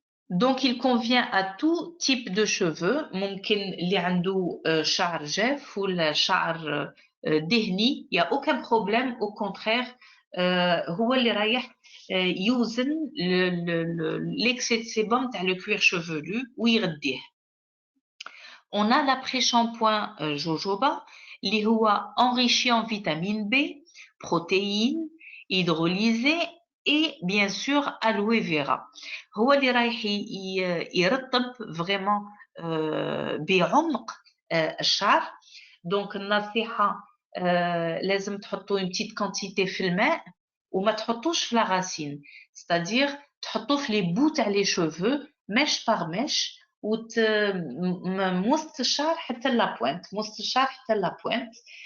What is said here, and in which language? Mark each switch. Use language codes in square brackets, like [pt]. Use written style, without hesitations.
[fr] Donc il convient à tout type de cheveux. [ar] ممكن اللي عنده شعر جاف ولا شعر دهني, [fr] il y a aucun problème, au contraire [ar] هو اللي رايح يوزن [fr] l'excès de sébum [ar] تاع [fr] le cuir chevelu [ar] ويغديه. [fr] On a l'après-shampoing jojoba [ar] اللي هو [fr] enrichi en vitamine B, protéines, hydrolysé et bien sûr aloe vera. [ar] هو اللي رايح يرطب [fr] vraiment [ar] بعمق الشعر. [fr] Donc [ar] النصيحة لازم تحطوا [fr] une petite quantité [ar] في الماء وما تحطوش في [fr] la racine, c'est-à-dire [ar] تحطوا في [fr] les bouts [ar] تاع [fr] les cheveux mèche par mèche [ar] وموسط الشعر حتى [fr] la pointe, [ar] موسط الشعر حتى [fr] la pointe.